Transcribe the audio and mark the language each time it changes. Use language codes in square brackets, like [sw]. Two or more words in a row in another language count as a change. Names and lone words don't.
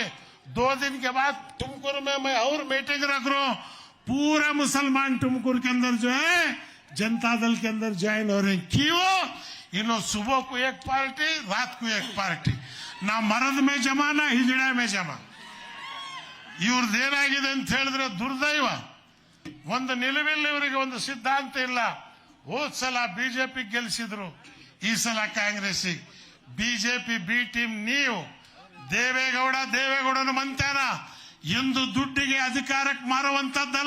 [hi] 2 दिन के बाद तुमकुर में मैं और मीटिंग रख रहा हूं. पूरा मुसलमान तुमकुर के अंदर जो है जनता दल के अंदर ज्वाइन हो रहे हैं. क्यों? इन्हों सुबह को एक पार्टी, रात को एक पार्टी, ना मरद में जमा ना हिजड़ा में जमा. [kn] ಇವ್ರದ್ದೇನಾಗಿದೆ ಅಂತ ಹೇಳಿದ್ರೆ ದುರ್ದೈವ. ಒಂದು ನಿಲುವಿಲ್ಲ, ಇವರಿಗೆ ಒಂದು ಸಿದ್ಧಾಂತ ಇಲ್ಲ. ಹೋದ ಸಲ ಬಿಜೆಪಿ ಗೆಲ್ಲಿಸಿದ್ರು, ಈ ಸಲ ಕಾಂಗ್ರೆಸ್ಸಿಗೆ. ಬಿಜೆಪಿ ಬಿ ಟೀಮ್ ನೀವು. ದೇವೇಗೌಡನ ಮಂತ್ಯಾನ ಎಂದು ದುಡ್ಡಿಗೆ ಅಧಿಕಾರಕ್ಕೆ ಮಾರುವಂತದ್ದಲ್ಲ.